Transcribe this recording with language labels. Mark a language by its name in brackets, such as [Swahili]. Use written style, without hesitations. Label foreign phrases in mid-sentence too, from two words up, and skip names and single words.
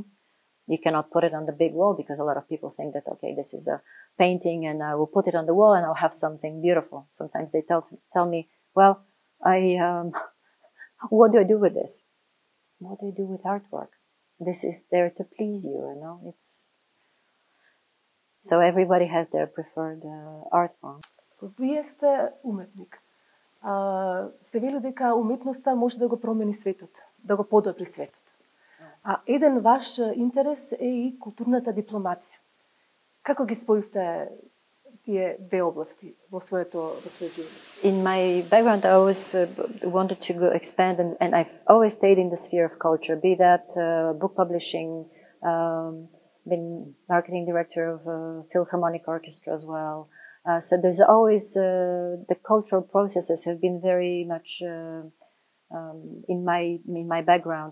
[English] You cannot put it on the big wall, because a lot of people think that, okay, this is a painting and I will put it on the wall and I'll have something beautiful. Sometimes they tell me, well, what do I do with this? What do I do with artwork? This is there to please you, you know? So everybody has their preferred art form. [Macedonian] Вие сте уметник. Се вели дека уметноста може да го промени светот, да го подобри светот. А еден ваш интерес е и културната дипломатија. Како ги споивте тие две области во своето живот? [English] In my background, I always wanted to expand, and I've always stayed in the sphere of culture, be that book publishing, been marketing director of a Philharmonic Orchestra as well. So there's always the cultural processes have been very much in my background.